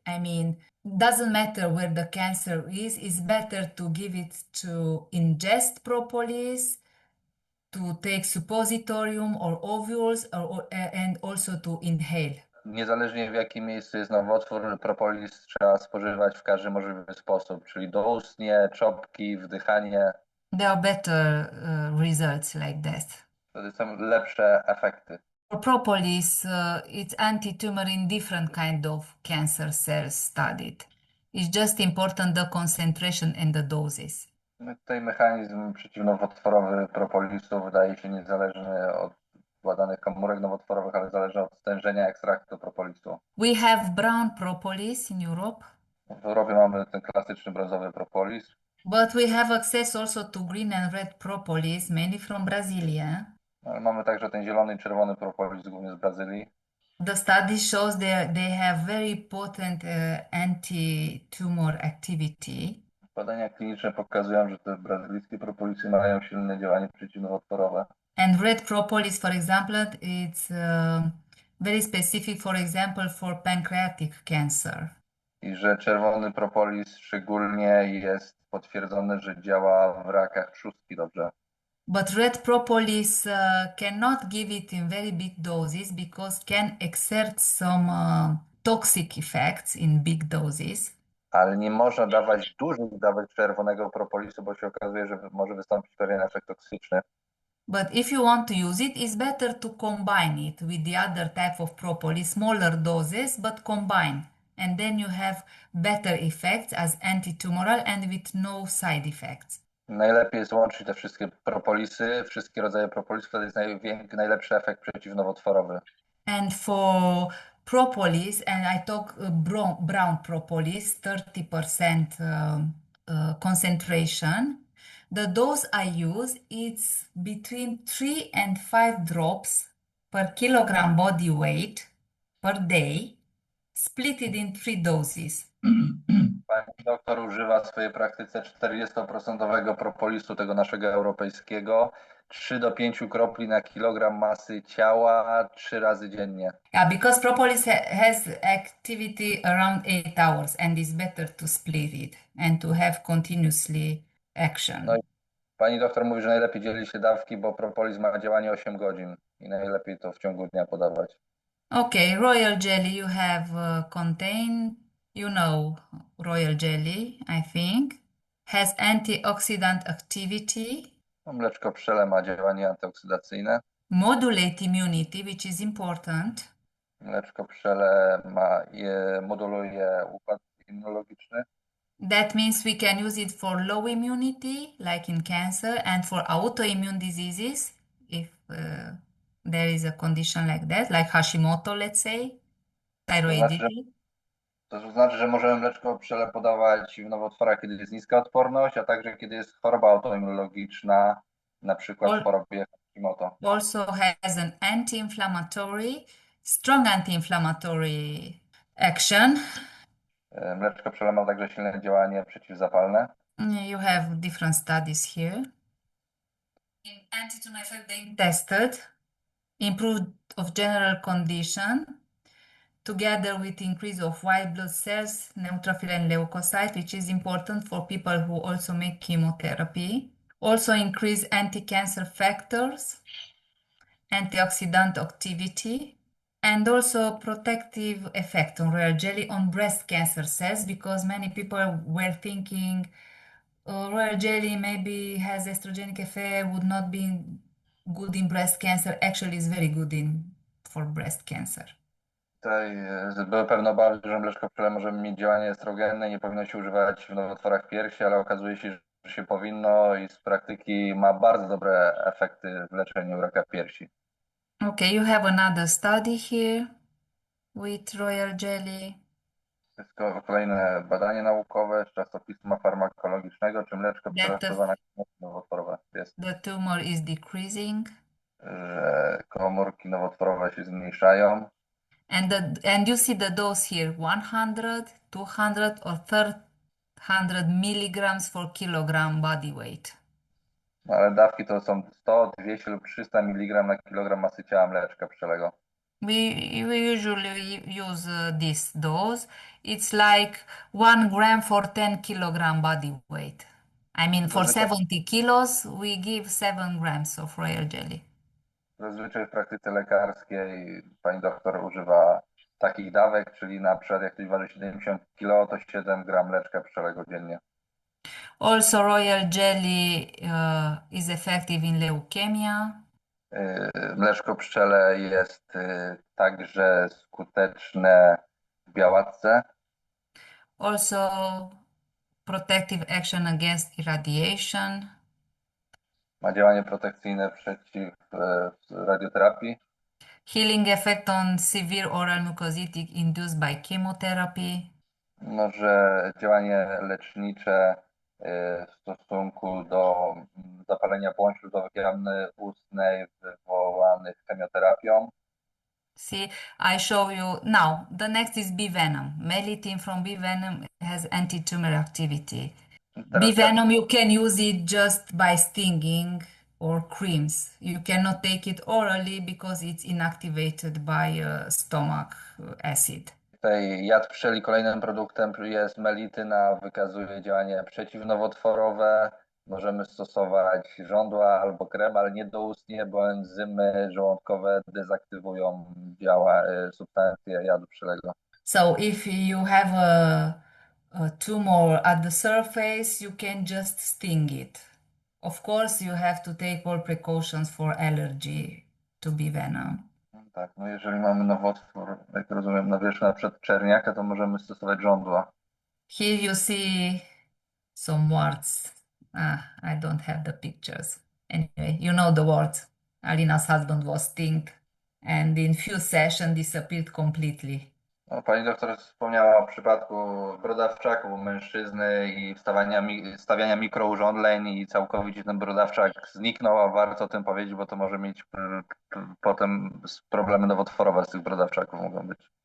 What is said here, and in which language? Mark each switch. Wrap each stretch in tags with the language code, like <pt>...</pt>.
<en>I mean, doesn't matter where the cancer is. It's better to give it to ingest propolis, to take suppositorium or ovules, and also to inhale.</en> <pl>Niezależnie w jakim miejscu jest nowotwór, propolis trzeba spożywać w każdy możliwy sposób, czyli doustnie, czopki, wdychanie.</pl> <en>There are better results like that.</en> <pl>Wtedy są lepsze efekty.</pl> <en>For propolis, it's anti-tumor in different kind of cancer cells studied. It's just important the concentration and the doses.</en> <pl>Tutaj mechanizm przeciwnowotworowy propolisu wydaje się niezależny od badanych komórek nowotworowych, ale zależy od stężenia ekstraktu propolisu.</pl> <en>We have brown propolis in Europe,</en> <pl>W Europie mamy ten klasyczny brązowy propolis,</pl> <en>but we have access also to green and red propolis, mainly from Brasilia.</en> <pl>ale mamy także ten zielony i czerwony propolis, głównie z Brazylii.</pl> <en>The study shows they have very potent anti-tumor activity.</en> <pl>Badania kliniczne pokazują, że te brazylijskie propolisy mają silne działanie przeciwnowotworowe.</pl> <en>And red propolis, for example, it's very specific, for example, for pancreatic cancer.</en> <pl>I że czerwony propolis szczególnie jest potwierdzone, że działa w rakach trzustki dobrze.</pl> <en>But red propolis cannot give it in very big doses because can exert some toxic effects in big doses.</en> <pl>Ale nie można dawać dużych dawek czerwonego propolisu, bo się okazuje, że może wystąpić pewien efekt toksyczny.</pl> <en>But if you want to use it, it's better to combine it with the other type of propolis, smaller doses, but combine. And then you have better effects as anti-tumoral and with no side effects.</en> <pl>Najlepiej jest łączyć te wszystkie propolisy, wszystkie rodzaje propolisów, wtedy jest najlepszy efekt przeciwnowotworowy.</pl> <en>And for propolis, and I talk brown propolis, 30% concentration. The dose I use is between 3 and 5 drops per kilogram body weight per day, split it in 3 doses.</en> <pl>Pani doktor używa w swojej praktyce 40% propolisu, tego naszego europejskiego, 3 do 5 kropli na kilogram masy ciała 3 razy dziennie.</pl> <en>Yeah, because propolis has activity around 8 hours and it's better to split it and to have continuously action.</en> <pl>No i pani doktor mówi, że najlepiej dzieli się dawki, bo propolis ma działanie 8 godzin i najlepiej to w ciągu dnia podawać.</pl> <en>Okay, royal jelly you have contained, you know royal jelly, I think. has antioxidant activity,</en> <pl>Mleczko pszczele ma działanie antyoksydacyjne.</pl> <en>modulate immunity, which is important,</en> <pl>Mleczko pszczele moduluje układ immunologiczny.</pl> <en>that means we can use it for low immunity, like in cancer, and for autoimmune diseases, if there is a condition like that, like Hashimoto, let's say, thyroidity.</en> <pl>To znaczy, że możemy mleczko pszczele podawać w nowotworach, kiedy jest niska odporność, a także kiedy jest choroba autoimmunologiczna, na przykład w chorobie Hashimoto.</pl> <en>Also has an anti-inflammatory, strong anti-inflammatory action.</en> <pl>Mleczko pszczele ma także silne działanie przeciwzapalne.</pl> <en>You have different studies here. In anti-tumor effect, they tested improved of general condition together with increase of white blood cells, neutrophil and leukocyte, which is important for people who also make chemotherapy. Also increase anti-cancer factors, antioxidant activity, and also protective effect on royal jelly on breast cancer cells, because many people were thinking royal jelly maybe has estrogenic effect, would not be good in breast cancer. Actually, it's very good for breast cancer.</en> <pl>Tutaj były pewne obawy, że mleczko pszczele może mieć działanie estrogenne i nie powinno się używać w nowotworach piersi, ale okazuje się, że się powinno i z praktyki ma bardzo dobre efekty w leczeniu raka piersi.</pl> <en>Okay, you have another study here with royal jelly.</en> <pl>Jest kolejne badanie naukowe z czasopisma farmakologicznego, czy mleczko pszczele wpływa na komórki nowotworowe. Jest,</pl> <en>The tumor is decreasing.</en> <pl>że komórki nowotworowe się zmniejszają.</pl> <en>And you see the dose here, 100, 200 or 300 milligrams for kilogram body weight.</en> <pl>No, ale dawki to są 100, 200 lub 300 mg na kilogram masy ciała mleczka pszczelego.</pl> <en>We usually use this dose. It's like 1 gram for 10 kilogram body weight. I mean, for 70 kilos, we give 7 grams of royal jelly.</en> <pl>Zazwyczaj w praktyce lekarskiej pani doktor używa takich dawek, czyli na przykład jak ktoś waży 70 kg, to 7 gram mleczka pszczelego dziennie.</pl> <en>Also, royal jelly is effective in leukemia.</en> <pl>Mleczko pszczele jest także skuteczne w białatce.</pl> <en>Also, protective action against irradiation.</en> <pl>Ma działanie protekcyjne przeciw radioterapii.</pl> <en>Healing effect on severe oral mucositis induced by chemotherapy.</en> <pl>Może działanie lecznicze w stosunku do zapalenia błąd śluzowych jamy ustnej wywołanych chemioterapią.</pl> <en>See, I show you now. The next is bee venom. Melittin from bee venom has anti-tumor activity. Bee venom, you can use it just by stinging or creams. You cannot take it orally because it's inactivated by stomach acid.</en> <pl>Tutaj jad pszczeli kolejnym produktem jest melityna, wykazuje działanie przeciwnowotworowe. Możemy stosować żądła albo krem, ale nie doustnie, bo enzymy żołądkowe dezaktywują substancje jadu pszczelego.</pl> <en>So if you have a tumor at the surface, you can just sting it. Of course, you have to take all precautions for allergy to bee venom.</en> <pl>Tak, no jeżeli mamy nowotwór, jak rozumiem, na wierzchu na przykład czerniaka, to możemy stosować żądła.</pl> <en>Here you see some words. I don't have the pictures. Anyway, you know the words. Alina's husband was stinged and in few sessions disappeared completely.</en> <pl>No, pani doktor wspomniała o przypadku brodawczaku u mężczyzny i stawiania mikrourządzeń i całkowicie ten brodawczak zniknął, a warto o tym powiedzieć, bo to może mieć potem problemy nowotworowe z tych brodawczaków mogą być.</pl>